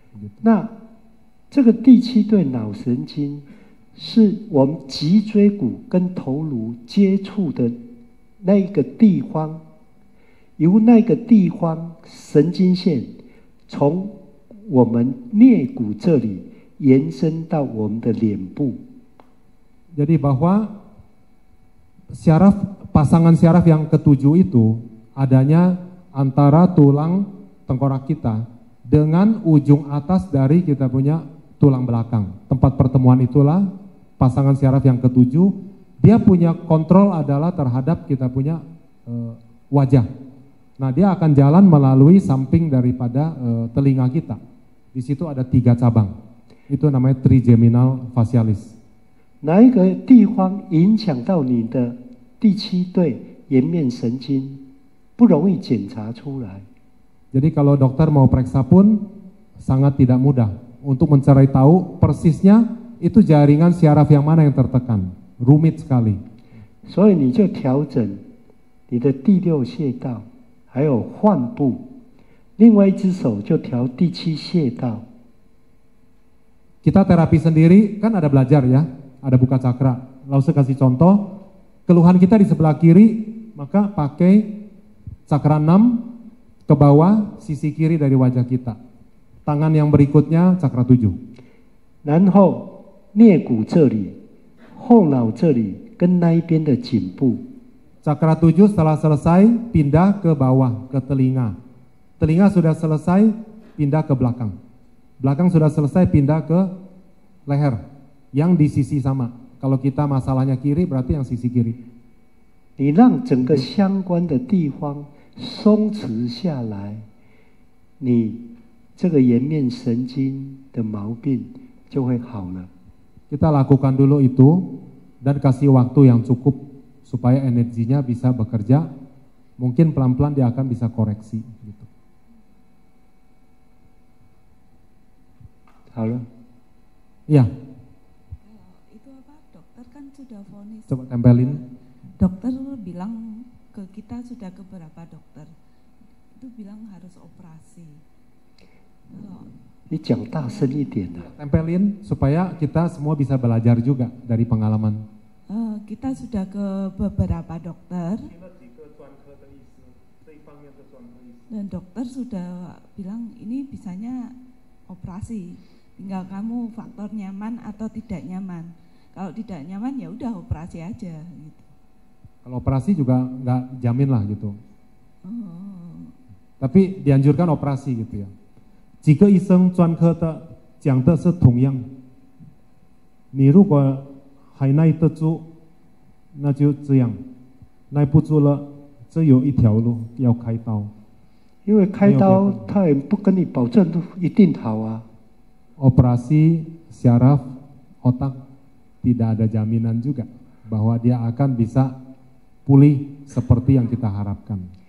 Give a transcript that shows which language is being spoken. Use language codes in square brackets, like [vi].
[id] Gitu. [zh] 那这个第七对脑神经是我们脊椎骨跟头颅接触的那一个地方，由那个地方神经线从我们颞骨这里延伸到我们的脸部。 [id] Jadi bahwa syaraf pasangan syaraf yang ketujuh itu adanya antara tulang tengkorak kita dengan ujung atas dari kita punya tulang belakang. Tempat pertemuan itulah pasangan syaraf yang ketujuh. Dia punya kontrol adalah terhadap kita punya wajah. Nah dia akan jalan melalui samping daripada telinga kita. Di situ ada 3 cabang. Itu namanya trigeminal facialis. [zh] 哪一个地方影响到你的第七对颜面神经，不容易检查出来。 [id] Jadi kalau dokter mau periksa pun sangat tidak mudah untuk mencari tahu persisnya itu jaringan syaraf yang mana yang tertekan, rumit sekali. [zh] 所以你就调整你的第六穴道，还有患部，另外一只手就调第七穴道。 [id] Kita terapi sendiri kan ada belajar ya, ada buka cakra. Lalu saya kasih contoh, keluhan kita di sebelah kiri, maka pakai cakra 6 ke bawah sisi kiri dari wajah kita. Tangan yang berikutnya cakra 7. [zh] 然后颞骨这里、后脑这里跟那一边的颈部。 [id] Cakra 7 setelah selesai pindah ke bawah ke telinga. Telinga sudah selesai pindah ke belakang. Belakang sudah selesai pindah ke leher yang di sisi sama. Kalau kita masalahnya kiri berarti yang sisi kiri. [zh] 你让整个相关的地方松弛下来，你这个颜面神经的毛病就会好了。 [id] Kita lakukan dulu itu dan kasih waktu yang cukup supaya energinya bisa bekerja. Mungkin pelan-pelan dia akan bisa koreksi. Gitu. [zh] 好了， [id] Iya, Itu apa? Dokter kan sudah vonis. coba tempelin. Dokter bilang ke kita sudah ke beberapa dokter. Itu bilang harus operasi. Kalau [zh] 你讲大声一点啊！ [id] Tempelin supaya kita semua bisa belajar juga dari pengalaman. kita sudah ke beberapa dokter [zh] 听了几个专科的医师，这一方面的专科医师。 [id] dan dokter sudah bilang ini bisanya operasi. Tinggal kamu faktor nyaman atau tidak nyaman. Kalau tidak nyaman ya udah operasi aja gitu. Kalau operasi juga nggak jamin lah gitu. Oh. Tapi dianjurkan operasi gitu ya. [zh] 几个医生专科的讲的是同样，你如果还耐得住，那就这样；耐不住了，只有一条路，要开刀。因为开刀他也不跟你保证一定好啊。 [id] Operasi syaraf otak tidak ada jaminan juga bahwa dia akan bisa pulih seperti yang kita harapkan.